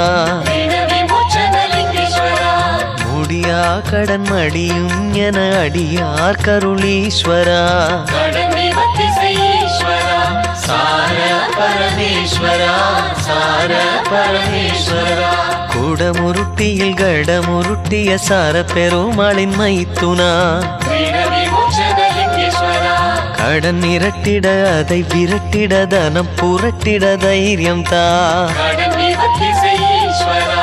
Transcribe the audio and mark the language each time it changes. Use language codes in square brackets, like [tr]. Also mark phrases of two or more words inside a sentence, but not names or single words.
[sa] ऋण विमोचनलिङ्गेश्वर [ta] முடியா கடன் மடியும் என அடியார் கருளீஸ்வரா கடன் நிவர்த்தி செய் ஈஸ்வரா சார பரமேஸ்வரா சார பரமேஸ்வரா குடமுருட்டியில் கடமுருட்டிய சார பெருமாளின் மைத்துனா [sa] ऋण विमोचनलिङ्गेश्वर [ta] கடன் இரட்டிட அதை விரட்டிட தனம் புரட்டிட தைரியம் தா கடன் நிவர்த்தி செய் ஈஸ்வரா